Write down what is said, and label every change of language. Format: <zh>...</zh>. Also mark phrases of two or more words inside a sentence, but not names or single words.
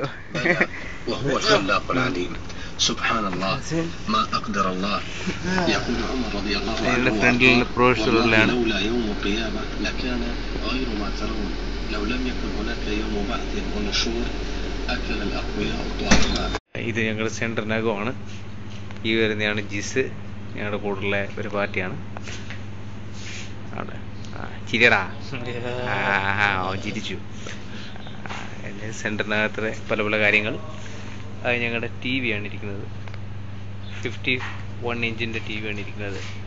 <ar>بلى وهو الخلاق العليم سبحان الله ما أقدر الله يقول عمر رضي الله عنه والله لولا يوم القيامة لكان غير ما ترون لو لم يكن هناك يوم بعث ونشور أكل الأقوياء الضعفاء.</ar> <ml>ഇത് ഞങ്ങളുടെ സെൻറ്ററിനകമാണ്. ഈ വരുന്നതാണ് ജിസ്, ഞങ്ങളുടെ കൂടെയുള്ള ഒരു പാർട്ടിയാണ്. അവിടെ ചിരിയടാ, ചിരിച്ചു. സെൻറ്ററിനകത്ത് പല പല കാര്യങ്ങൾ. അത് ഞങ്ങളുടെ ടി വി ആണ് ഇരിക്കുന്നത്. 51 ഇഞ്ചിൻ്റെ ടി വി ആണ് ഇരിക്കുന്നത്.</ml>